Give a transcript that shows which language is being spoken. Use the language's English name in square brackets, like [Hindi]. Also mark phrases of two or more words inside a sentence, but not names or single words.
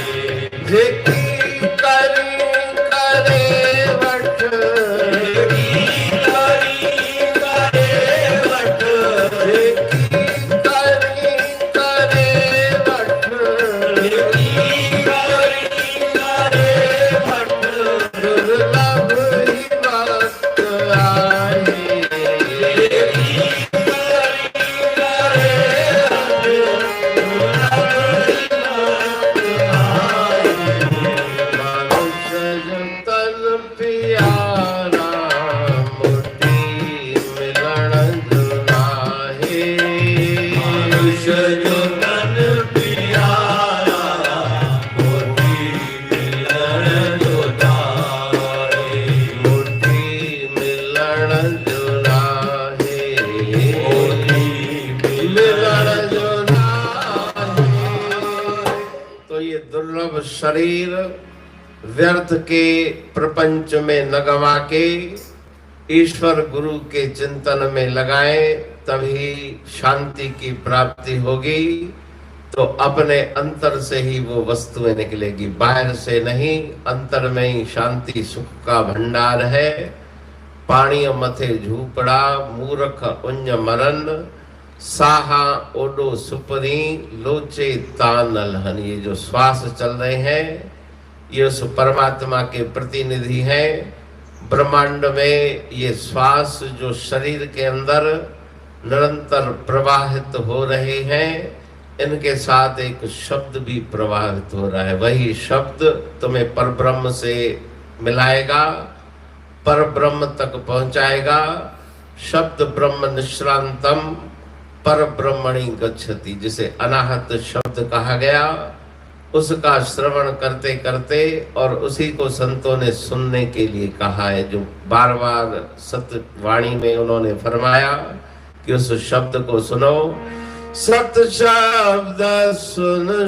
[Sindhi] जेकी करी करे वठ करी करे वट जेकी करी करे वठ करे वट दुर्लभ ही वक्त आए मनुष्य जो तन प्यारा मोटी मिलन जो नाहे मनुष्य जो तन प्यारा मोटी मिलन जो नाहे मोटी मिलन जो नाहे मोटी मिलन जो नाहे। [Hindi] तो ये दुर्लभ शरीर व्यर्थ के प्रपंच में न गवा के ईश्वर गुरु के चिंतन में लगाएं, तभी शांति की प्राप्ति होगी। तो अपने अंतर से ही वो वस्तुएं निकलेगी, बाहर से नहीं। अंतर में ही शांति सुख का भंडार है। [Sindhi] पानी मथे झूपड़ा मूर्ख उञ मरन, साहा ओडो सुपरी लोचे तानलहन। [Hindi] ये जो श्वास चल रहे हैं ये उस परमात्मा के प्रतिनिधि हैं। ब्रह्मांड में ये श्वास जो शरीर के अंदर निरंतर प्रवाहित हो रहे हैं, इनके साथ एक शब्द भी प्रवाहित हो रहा है। वही शब्द तुम्हें परब्रह्म से मिलाएगा, परब्रह्म तक पहुंचाएगा। [Sanskrit] शब्द ब्रह्म निश्रांतम पर ब्रह्मणि गच्छति, [Hindi] जिसे अनाहत शब्द कहा गया, उसका श्रवण करते करते और उसी को संतों ने सुनने के लिए कहा है। जो बार बार सत्यवाणी में उन्होंने फरमाया कि उस शब्द को सुनो। सत शब्द सुन